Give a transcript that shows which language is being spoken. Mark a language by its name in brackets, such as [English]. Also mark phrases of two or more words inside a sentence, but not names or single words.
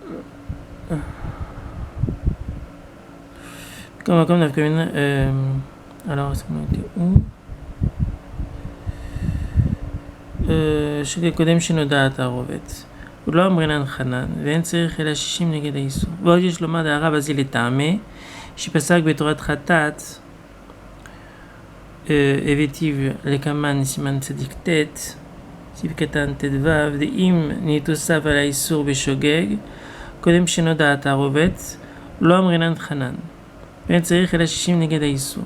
[Hebrew] comme נפקא מינה, [French] alors est-ce qu'on était où? [Hebrew] שקודם שנודע התערובת. הוא לא אמרינן חנן, ואין צריך אלא 60 נגד האיסור. ועוד יש לומר דהרב אזי לטעמי, שפסק בתורת חטאת, הבאתיו לקמן סימן צדיק ט', סיב קטן ט"ו, דאם נתוסף על האיסור בשוגג, קודם שנודע התערובת, לא אמרינן חנן, ואין צריך אלא 60 נגד האיסור.